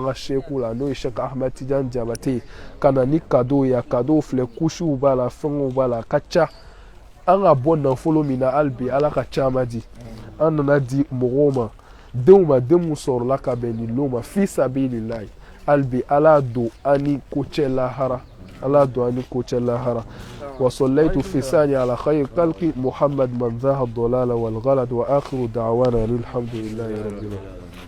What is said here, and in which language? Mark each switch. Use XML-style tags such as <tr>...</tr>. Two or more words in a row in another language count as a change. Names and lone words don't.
<bm>ka sheku la n'o ye Sheikh Ahmed Tidiane Diabaté ka na ni cadeau ya cadeau filɛ couches b'a la fɛngɛw b'a la a ka ca an ka bɔ nafolo min na hali bi ala ka caman di an nana di mɔgɔw ma denw mun sɔrɔla ka bɛn nin lon ma</bm> <ar>في سبيل الله</ar> <bm>hali bi ala don an ni ko cɛ lahara ala don an ni ko cɛ lahara</bm> <ar>وصليت في ثاني على خير خلق محمد من ذا الضلال والغلط وآخر دعوانا الحمد لله رب العالمين.</ar>